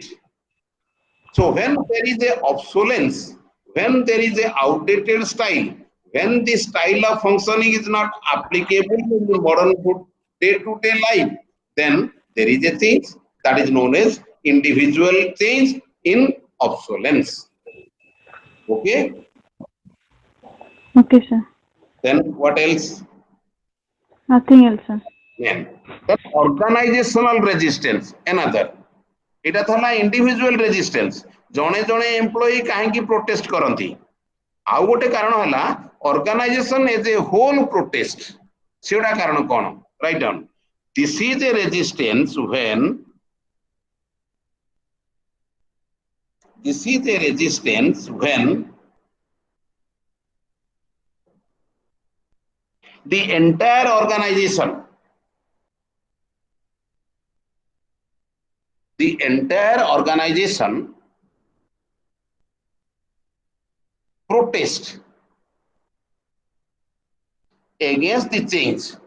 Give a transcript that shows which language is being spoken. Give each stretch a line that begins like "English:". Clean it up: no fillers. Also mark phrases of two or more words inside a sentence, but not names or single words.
English: So when there is a obsolescence, when there is a outdated style, when the style of functioning is not applicable in the modern day-to-day life, then there is a change that is known as individual change in obsolescence. Okay, Okay, sir. then what else? Nothing else, sir. Then organizational resistance, another.
Odia: এটা ଥିଲା
English: individual resistance.
Odia: ଜଣେ ଜଣେ employee କାହିଁକି protest କରନ୍ତି? ଆଉ ଗୋଟେ କାରଣ ହେଲା
English: organization as a whole protest.
Odia: ସେଗୁଡା କାରଣ କଣ?
English: Write down. This is a resistance when the entire organization protest against the change.